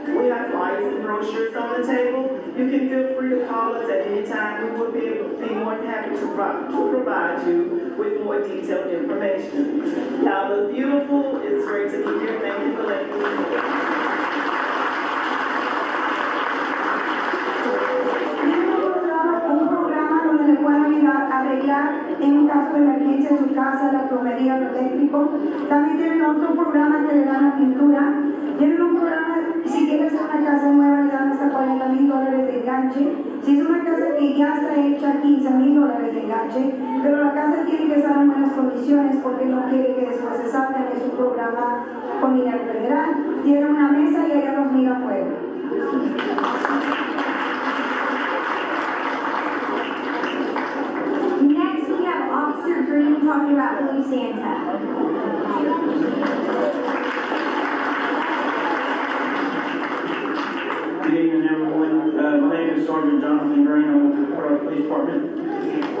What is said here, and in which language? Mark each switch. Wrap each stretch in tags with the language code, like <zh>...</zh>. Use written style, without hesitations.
<en>We have flyers and brochures on the table. You can feel free to call us at any time. We will be more than happy to provide you with more detailed information. Y'all look beautiful. It's great to be here. Thank you for letting me.</en> <es>Un programa donde le pueden ayudar a arreglar en un caso de emergencia en su casa, la plomería, lo eléctrico. También tienen otro programa que le dan la pintura. Tienen un programa, si quieres hacer una casa nueva, le dan hasta $40,000 de enganche. Si es una casa que ya está hecha, $15,000 de enganche. Pero la casa tiene que estar en buenas condiciones, porque no quiere que después se salga de su programa con dinero federal. Tiene una mesa y ella los mira afuera.</es> <en>Next, we have Officer Green talking about Blue Santa. Good evening, everyone. My name is Sergeant Jonathan Green. I'm with the Port Arthur Police Department.</en>